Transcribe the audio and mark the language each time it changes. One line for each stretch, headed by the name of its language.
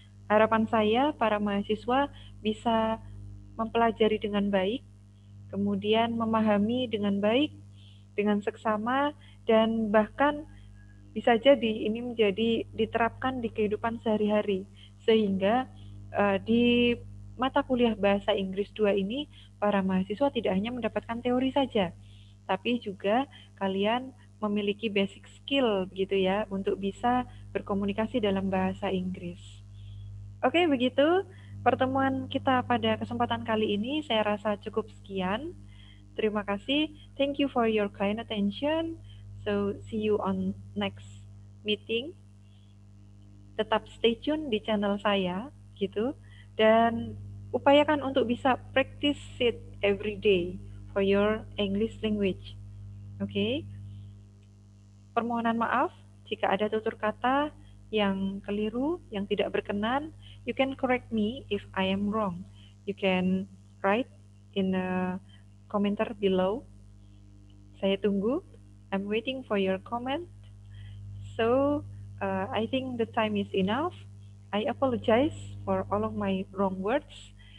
Indonesian: Harapan saya para mahasiswa bisa mempelajari dengan baik, kemudian memahami dengan baik, dengan seksama, dan bahkan bisa jadi ini menjadi diterapkan di kehidupan sehari-hari, sehingga di mata kuliah Bahasa Inggris 2 ini para mahasiswa tidak hanya mendapatkan teori saja, tapi juga kalian memiliki basic skill gitu ya untuk bisa berkomunikasi dalam bahasa Inggris. Oke, begitu pertemuan kita pada kesempatan kali ini. Saya rasa cukup sekian. Terima kasih.
English: Thank you for your kind attention. So, see you on next meeting.
Indonesian: Tetap stay tune di channel saya gitu, dan upayakan untuk bisa
English: practice it every day for your English language.
Indonesian: Oke. Permohonan maaf jika ada tutur kata yang keliru, yang tidak berkenan.
English: You can correct me if I am wrong. You can write in a komentar below.
Indonesian: Saya tunggu.
English: I'm waiting for your comment. So, I think the time is enough. I apologize for all of my wrong words.